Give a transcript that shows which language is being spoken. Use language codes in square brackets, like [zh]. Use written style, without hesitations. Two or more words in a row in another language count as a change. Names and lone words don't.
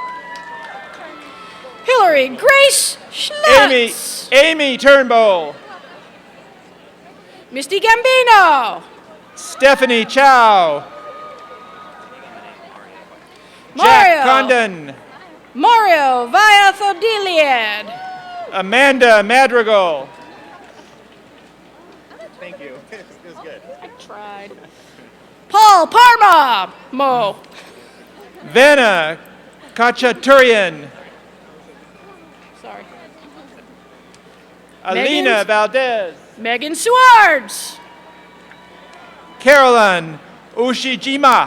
[en] Hillary Grace Schlutz. Amy Turnbull. Misty Gambino. Stephanie Chow. Jack Condon. Mario Viathodiliad. Amanda Madrigal. Thank you. It was good. I tried. Paul Parma. Mo. Vanna Kachaturian. Sorry. Alina Megan- Valdez. Megan Swartz. Carolyn Ushijima.